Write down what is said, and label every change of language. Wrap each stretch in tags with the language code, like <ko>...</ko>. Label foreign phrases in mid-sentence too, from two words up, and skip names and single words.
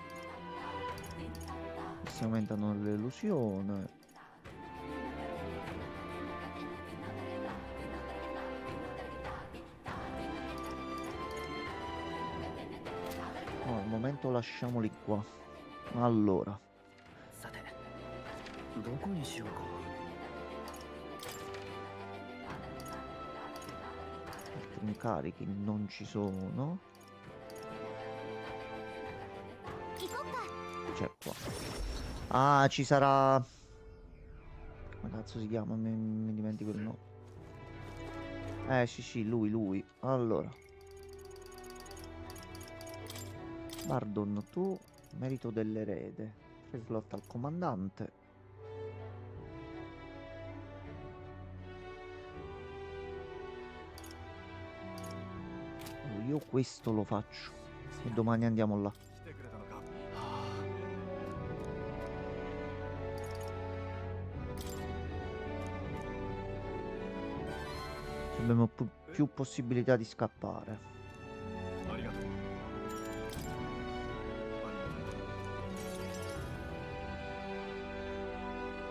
<it>Si aumentano l'illusione. No, al momento lasciamoli qua. Allora,</it> <ja>さてどこにしようか</ja> <it>altri incarichi non ci sono.</it> <ja>行こっか</ja> <it>C'è qua. Ah, ci sarà. Come cazzo si chiama? Mi dimentico il nome. Sì, lui. Allora. Bardon, tu, merito dell'erede. 3 slot al comandante. Io questo lo faccio. E domani andiamo là.</it> <ja>来てくれたのか。</ja> <it>Abbiamo più possibilità di scappare.</it> <ja>ありがとう。行</ja>